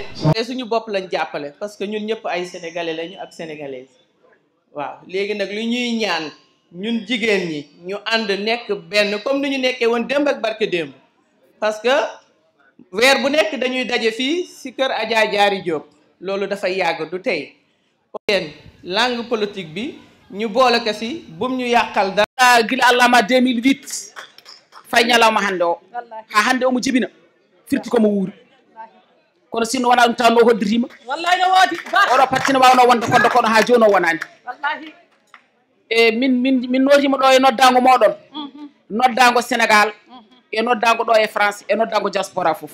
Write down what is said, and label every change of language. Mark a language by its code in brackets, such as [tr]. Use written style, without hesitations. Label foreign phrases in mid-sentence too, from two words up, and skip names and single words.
[wo] te suñu bopp lañ jàppale parce que ñun ñëpp ay sénégalais lañu ak sénégalaises waaw léegi nag li ñuy ñaan ñun jigéen ñi ñu ànd nekk benn comme ni ñu nekkee woon démb ak barke démb parce que weer bu nekk dañuy daje fii ci kër Adja Diary Diop loolu dafa yàgg du tey leen [fr] langue politique [wo] bi ñu boole ko ci bum ñu yàqal dara [ff] gila allama 2008 fay ñalawma hannde o ha hannde omo jibina firti komo wuuri kono sinno wona ɗum taw no hodditima wallahi no woodi oɗo pattina wawno wonde kodde kono ha joni o wonani wallahi e min notima ɗo e noddago moɗon noddago Sénégal e noddago ɗo e France e noddago diaspora fof